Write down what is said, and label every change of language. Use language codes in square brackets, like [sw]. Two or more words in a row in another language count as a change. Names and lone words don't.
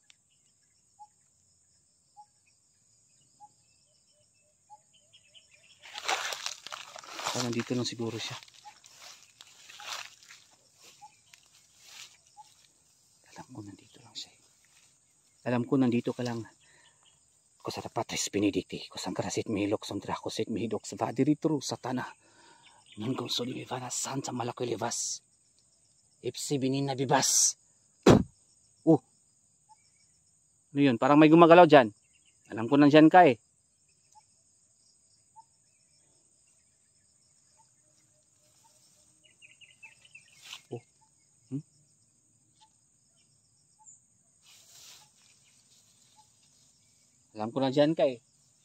[tl] Baka nandito lang siguro siya. Alam ko nandito lang siya. Alam ko nandito ka lang. Ko sa patris benedicti, ko sang karasit mihilok son drakosit mihidok sa vadiritro sa tanah. Nun kong solivivana san sa malakoy livas. Ipsi binin na bibas. Ano yun? Parang may gumagalaw dyan. Alam ko nandyan ka eh. Alam ko nandyan ka eh.